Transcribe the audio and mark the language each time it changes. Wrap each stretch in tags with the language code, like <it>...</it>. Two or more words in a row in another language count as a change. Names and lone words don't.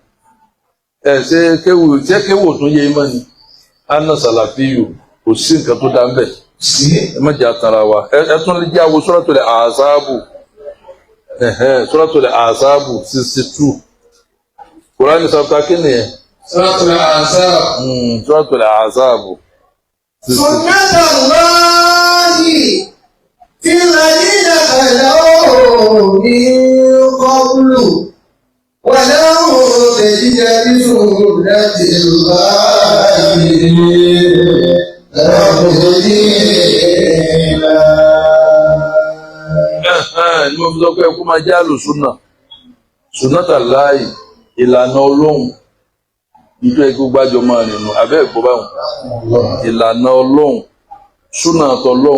<yo>Ṣé kéwù tún yé mọ́ ni? Anna Sàlàfíyù kò sí nǹkan tó dá ń bẹ̀. Ẹ má jẹ́ àtàrà wa. Ẹ tún lè jẹ́ àwọn Suratul Ahzabu. Suratul Ahzabu 62. Kùránì sọ̀tà kí ni ẹ̀? Suratul Ahzabu. Suratul Ahzabu.</yo> <ar>سنة الله في الذين خلوا من قبل ولو تجد لسنة الله</ar> <yo>Ní mo fi sọ pé kó máa jẹ́ àlùsùnà. Sunnatullahi ìlànà Ọlọ́run. Ìjọ ẹgbẹ́ gbájọ máa rìn nù abẹ́ ẹ̀gbọ́ báwọn. Ìlànà Ọlọ́run. Súnà tọlọ́run.</yo>